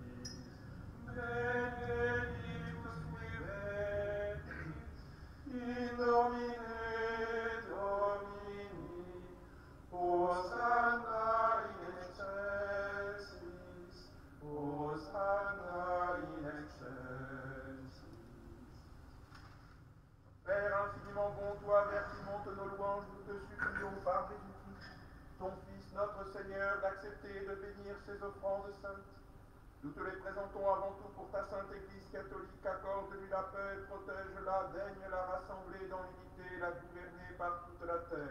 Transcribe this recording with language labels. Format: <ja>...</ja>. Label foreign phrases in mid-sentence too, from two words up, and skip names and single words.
<la>Benedictus qui venit, in nomine Domini, Hosanna in excelsis, Hosanna in excelsis.</la> <fr>Père infiniment bon, toi, vers qui montent nos louanges, nous te supplions par Jésus-Christ, ton Fils, notre Seigneur, d'accepter de bénir ces offrandes saintes. Nous te les présentons avant tout pour ta sainte Église catholique, accorde-lui la paix, protège-la, daigne la rassembler dans l'unité et la gouverner par toute la terre.</fr>